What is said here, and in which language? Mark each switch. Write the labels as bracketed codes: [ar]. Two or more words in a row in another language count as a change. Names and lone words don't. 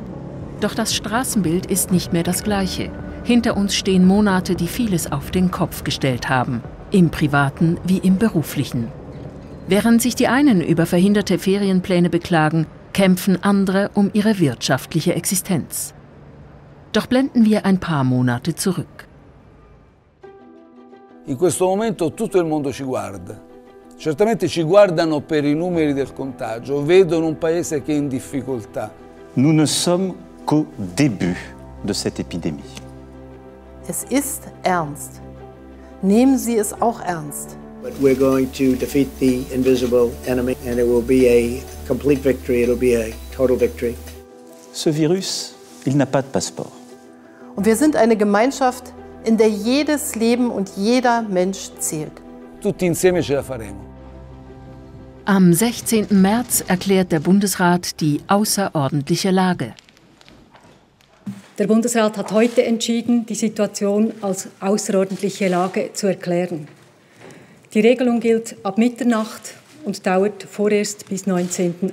[de] Doch das Straßenbild ist nicht mehr das gleiche. Hinter uns stehen Monate, die vieles auf den Kopf gestellt haben. Im Privaten wie im Beruflichen. Während sich die einen über verhinderte Ferienpläne beklagen, kämpfen andere um ihre wirtschaftliche Existenz. Doch blenden wir ein paar Monate zurück. [it] In questo momento tutto il mondo ci guarda. Certamente ci guardano per i numeri del contagio, vedono un paese che è in difficoltà. [fr] Nous ne sommes qu'au début de cette épidémie. [de] Es ist ernst. Nehmen Sie es auch ernst. [en] But we're going to defeat the invisible enemy and it will be a complete victory, it'll be a total victory. [fr] Ce virus, il n'a pas de passeport. [de] Und wir sind eine Gemeinschaft, in der jedes Leben und jeder Mensch zählt. [it] Tutti insieme ce la faremo. [de] Am 16. März erklärt der Bundesrat die außerordentliche Lage. Der Bundesrat hat heute entschieden, die Situation als außerordentliche Lage zu erklären. Die Regelung gilt ab Mitternacht und dauert vorerst bis 19.